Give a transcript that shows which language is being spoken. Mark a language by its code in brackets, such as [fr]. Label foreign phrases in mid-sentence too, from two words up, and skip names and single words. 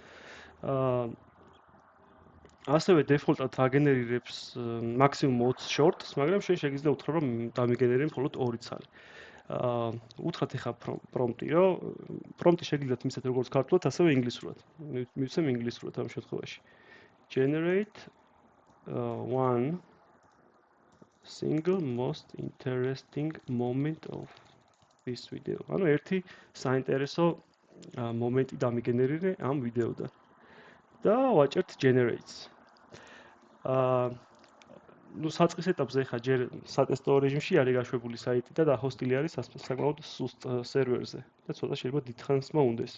[ka] ასევე დეფოლტად აგენერირებს მაქსიმუმ 20 შორტს, მაგრამ შენ შეგიძლია უთხრა რომ დამიგენერირე მხოლოდ 2 ცალი. უთხრათ ეხა პრომპტი, რომ პრომპტი შეგიძლიათ მისცეთ როგორც ქართულად, ასევე ინგლისურად. მივცემ ინგლისურად ამ შემთხვევაში. [en] Generate one single most interesting moment of this video. [ka] ანუ ერთი საინტერესო მომენტი დამიგენერირე ამ ვიდეოდან. და ვაჭერთ generates. ნუ საწყის ეტაპზე ხა ჯერ სატესტო რეჟიმში არის გაშვებული საიტი და ჰოსტილი არის საკმაოდ სუსტ სერვერზე და ცოტა შეიძლება დიდხანს მოუნდეს.